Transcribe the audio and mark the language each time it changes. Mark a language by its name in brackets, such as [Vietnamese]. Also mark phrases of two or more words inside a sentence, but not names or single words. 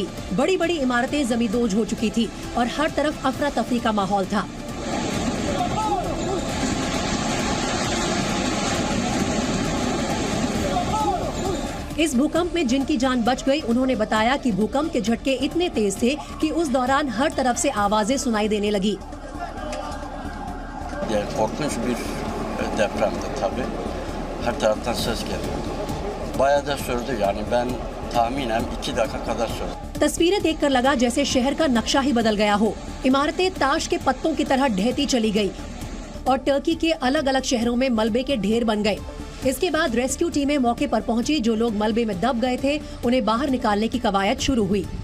[Hindi] बड़ी बड़ी इमारतें जमींदोज हो चुकी थी और हर तरफ अफरा तफरी का माहौल था। इस भूकंप में जिनकी जान बच गई, उन्होंने बताया कि भूकंप के झटके इतने तेज थे कि उस दौरान हर तरफ से आवाजें सुनाई देने लगी। [Turkish] Korkunç bir depremdi tabii. Her taraftan ses geliyordu. Bayağı da sürdü, yani ben tahminen 2 dakika kadar sürdü. [Hindi] तस्वीरें देखकर लगा जैसे शहर का नक्शा ही बदल गया हो। इमारतें ताश के पत्तों की तरह ढहती चली गई और टर्की के अलग अलग शहरों में मलबे के ढेर बन गए। इसके बाद रेस्क्यू टीमें मौके पर पहुंची। जो लोग मलबे में दब गए थे, उन्हें बाहर निकालने की कवायद शुरू हुई।